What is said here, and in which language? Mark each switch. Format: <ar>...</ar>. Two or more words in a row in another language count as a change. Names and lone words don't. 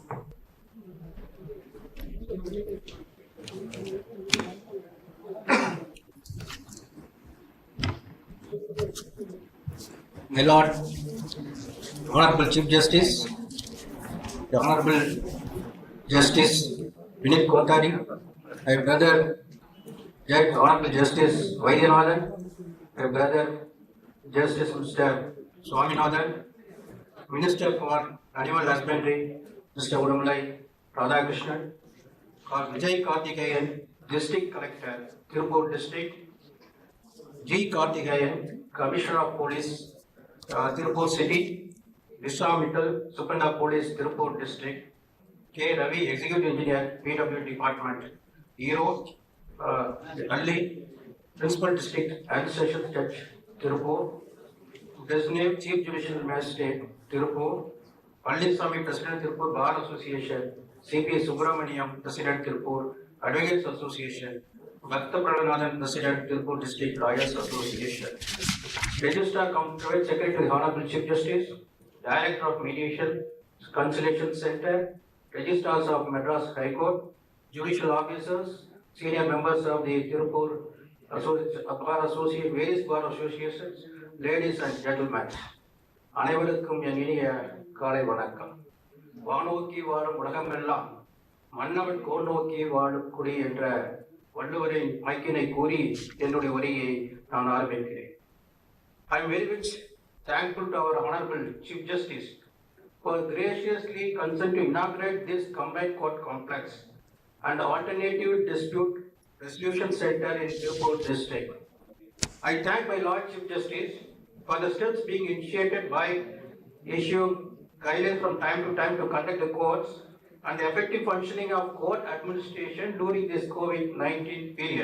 <en>My Lord, Honorable Chief Justice, the Honorable Justice Vinit Kothari, my brother, Judge Honorable Justice Vaidyanathan, my brother, Justice Mr. Swaminathan, Minister for Animal Husbandry, Mr. Udamalai Radhakrishnan, Vijay Karthikeyan, District Collector, Tiruppur District, G. Karthikeyan, Commissioner of Police, Tiruppur City, Vishwa Mittal, Superintendent of Police, Tiruppur District, K. Ravi, Executive Engineer, PW Department, Erode, Alli, Principal District and Sessions Judge, Tiruppur, Designated Chief Judicial Magistrate, Tiruppur, Palliswamy, President, Tiruppur Bar Association, C.P. Subramaniam, President, Tiruppur Advocates Association, Bhakta Pradhanathan, President, Tiruppur District Lawyers Association. Registrar Private Secretary to the Honorable Chief Justice, Director of Mediation, Conciliation Center, Registrars of Madras High Court, Judicial Officers, Senior Members of the Tiruppur Bar Association, various Bar Associations, Ladies and Gentlemen.</en> <ta>அனைவருக்கும் என் இனிய காலை வணக்கம். வானோக்கி வாழும் உலகமெல்லாம் மன்னவன் கோல் நோக்கி வாழும் குடி என்ற வள்ளுவரின் மைக்கினை கூறி என்னுடைய உரையை நான் ஆரம்பிக்கிறேன்.</ta> <en>I am very much thankful to our Honorable Chief Justice for graciously consent to inaugurate this combined court complex and alternative dispute resolution center in Tiruppur district. I thank my Lord Chief Justice for the steps being initiated by issuing guidelines from time to time to conduct the courts and the effective functioning of court administration during this COVID-19 period.</en>